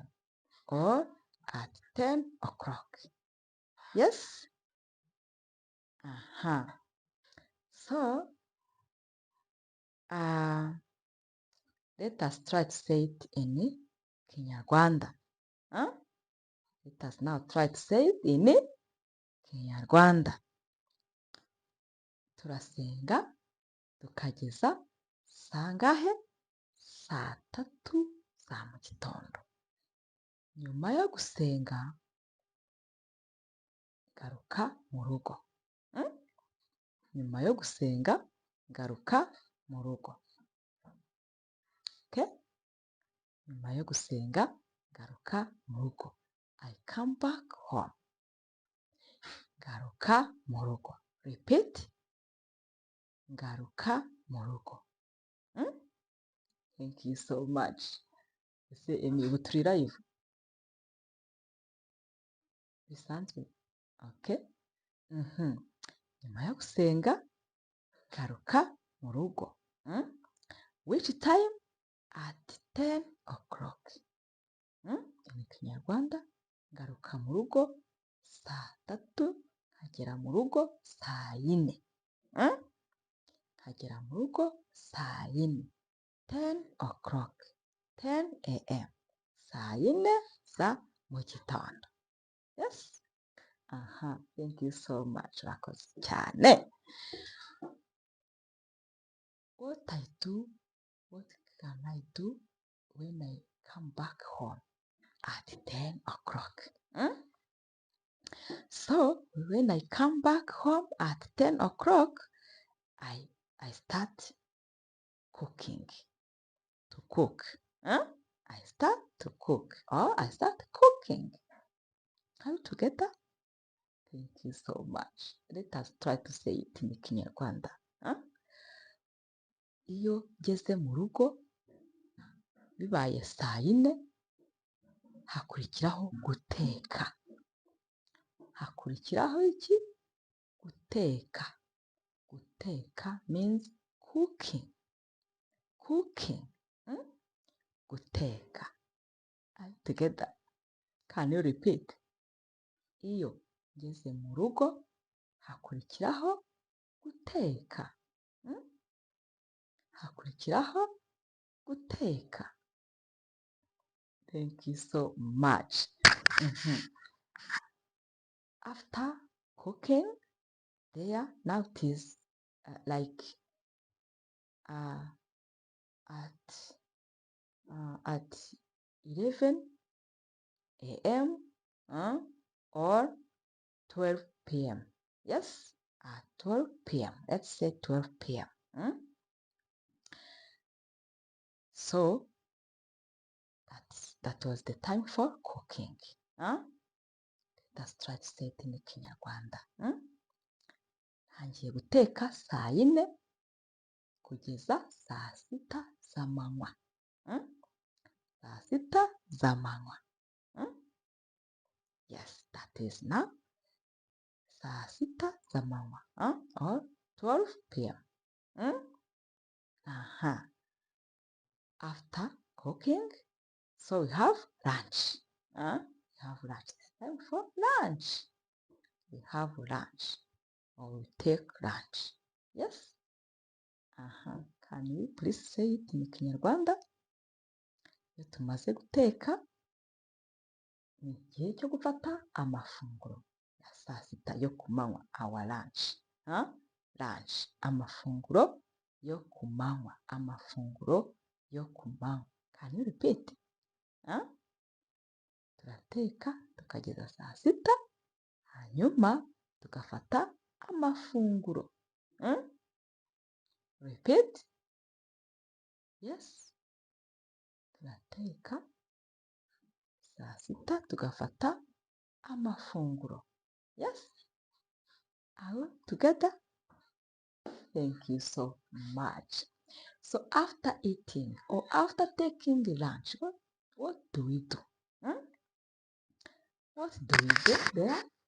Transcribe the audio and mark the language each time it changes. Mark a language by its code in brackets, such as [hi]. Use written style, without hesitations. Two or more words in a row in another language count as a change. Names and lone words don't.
[en] or at 10 o'clock. Yes? So, let us try to say it in Kinyarwanda. Let us now try to say it in Kinyarwanda. [rw] Turasenga tukageza saa ngahe? Saa tatu za mu gitondo. Nyuma yo gusenga ngaruka mu rugo. Nyuma yo gusenga ngaruka mu rugo. [en] Okay? [rw] Nyuma yo gusenga ngaruka mu rugo. [en] I come back home. [rw] Ngaruka mu rugo. Repeat. Ngaruka mu rugo. [en] Thank you so much. [rw] Ese ubu turi live? Bisanzwe? [en] Okay? [rw] Nyuma yo gusenga ngaruka mu rugo. [en] Which time? At 10 o'clock. [rw] Mu Kinyarwanda ngaruka mu rugo saa tatu, nkagera mu rugo saa yine. Nkagera mu rugo saa yine. [en] 10 o'clock. 10 a.m. [rw] Saa yine za mu gitondo. [en] Yes? Thank you so much. [rw] Urakoze cyane. [en] What I do, what can I do when I come back home at 10 o'clock? So, when I come back home at 10 o'clock, I start cooking. To cook. I start to cook or I start cooking. Are we together? Thank you so much. Let us try to say it in Kinyarwanda. [rw] Iyo ngeze mu rugo bibaye saa yine hakurikiraho guteka. Hakurikiraho iki? Guteka. [en] Guteka means cooking. Cooking. Guteka. Are you together? Can you repeat? [rw] Iyo ngeze mu rugo hakurikiraho guteka. Hakurikiraho guteka. [en] Thank you so much. After cooking, there now it is like at 11 a.m. Or 12 p.m. Yes, at 12 p.m. Let's say 12 p.m. So that was the time for cooking. Let's try to say it in Kinyarwanda. [rw] Ntangiye guteka saa yine kugeza saa sita z'amanywa. Saa sita z'amanywa. [en] Yes, that is now [rw] saa sita z'amanywa. [en] Or 12 p.m. After cooking, so we have lunch. We have lunch. It's time for lunch. We have lunch. Or we take lunch. Yes? Can you please say it in Kinyarwanda? [rw] Iyo tumaze guteka ni igihe cyo gufata amafunguro ya saa sita yo ku manywa, [en] our lunch. Lunch, [rw] amafunguro yo ku manywa, amafunguro yo ku manywa. [en] Can you repeat? [rw] Turateka tukageza saa sita, hanyuma tugafata amafunguro. [en] Repeat. Yes. [rw] Turateka saa sita tugafata amafunguro. [en] Yes. All together. Thank you so much. So after eating or after taking the lunch, what do we do? What do we do there?